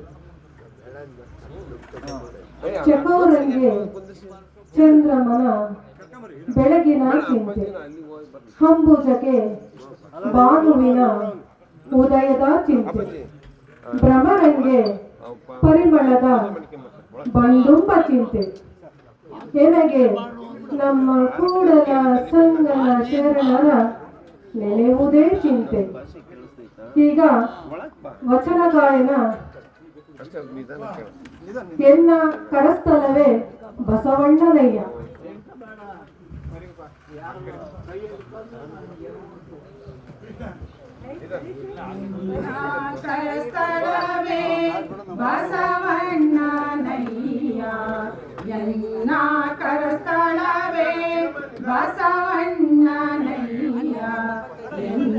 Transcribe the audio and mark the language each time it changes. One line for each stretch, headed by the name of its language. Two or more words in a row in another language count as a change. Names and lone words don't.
Kannada: ಚಕೋರಂಗೆ ಚಂದ್ರಮನ ಬೆಳಗಿನ ಚಿಂತೆ, ಹಂಬುಜಕ್ಕೆ ಭಾನುವಿನ ಉದಯದ ಚಿಂತೆ, ಭ್ರಮರಂಗೆ ಪರಿಮಳದ ಬಂಡುಂಬ ಚಿಂತೆ, ಎನಗೆ ನಮ್ಮ ಕೂಡಲ ಸಂಗನ ಶರಣರ ನೆನೆಯುವುದೇ ಚಿಂತೆ. ಈಗ ವಚನ ಗಾಯನ. ಎನ್ನ ಕರಸ್ಥಲವೇ ಬಸವಣ್ಣನಯ್ಯ. ಕರಸ್ಥಳವೇ ಬಸವಣ್ಣನಯ್ಯ, ಎನ್ನ ಕರಸ್ಥಳವೇ ಬಸವಣ್ಣನಯ್ಯ, ಎನ್ನ